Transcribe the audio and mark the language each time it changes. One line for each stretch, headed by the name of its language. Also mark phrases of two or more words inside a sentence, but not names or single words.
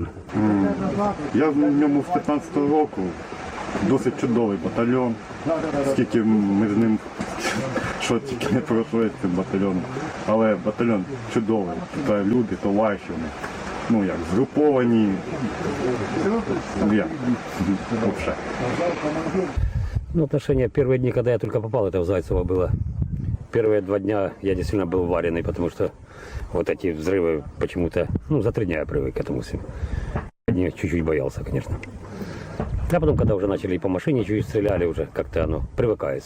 Ukrainian: Я в ньому з 15-го року, досить чудовий батальйон, скільки ми з ним, що тільки не пройшли цим батальйоном. Але батальйон чудовий. Тут люди, товариші, ну як, згруповані. Як, взагалі. Ну,
Russian: отношения первые дни, когда я только попал, это в Зайцево было. Первые 2 дня я действительно был вареный, потому что вот эти взрывы почему-то, ну, за 3 дня я привык к этому всему. Дни чуть-чуть боялся, конечно. А потом, когда уже начали и по машине чуть-чуть стреляли, уже как-то оно привыкается.